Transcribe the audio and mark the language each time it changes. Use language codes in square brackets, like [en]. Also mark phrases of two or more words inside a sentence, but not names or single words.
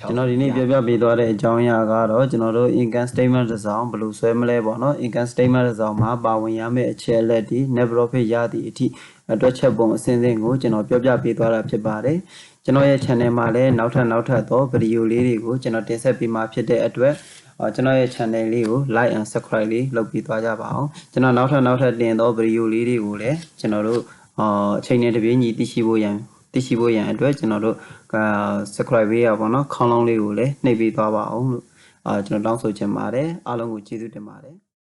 [my] ကျွန်တော်ဒီနေ့ပြောပြပေးသွားတဲ့အကြောင်းအရာကတော့ကျွန်တော်တို့ [en] income statement [my] တစ်စောင်ဘယ်လိုဆွဲမလဲပေါ့နော် [en] income statement [my] တစ်စောင်မှာပါဝင်ရမယ့်အ ချက်အလက်တွေ [en] net profit [my] ရသည့်အထိအတွက်ချက်ပုံအစဉ်ကိုကျွန်တော်ပြောပြပေးသွားတာဖြစ်ပါတယ်ကျွန်တော်ရဲ့ channel မှာလည်းနောက်ထပ်သောဗီဒီယိုလေးတွေကိုကျွန်တော်တင်ဆက်ပေးမှာဖြစ်တဲ့အတွက်ကျွန်တော်ရဲ့ channel လေးကို [en] like and subscribe [my] လေးလုပ်ပြီးသွားကြပါအောင်ကျွန်တော်နောက်ထပ်တင်သောဗီဒီယိုလေးတွေကိုလည်းကျွန်တော်တို့အချိန်နဲ့တပြေးညီသိရှိဖို့ရန်အတွက်ကျွန်တော်တို့subscribe ပေးရပါတော့ခေါင်းလောင်းလေးကိုလည်းနှိပ်ပေးသွားပါအောင်လို့ကျွန်တော်တောင်းဆိုချင်ပါတယ်အားလုံးကိုကျေးဇူးတင်ပါတယ်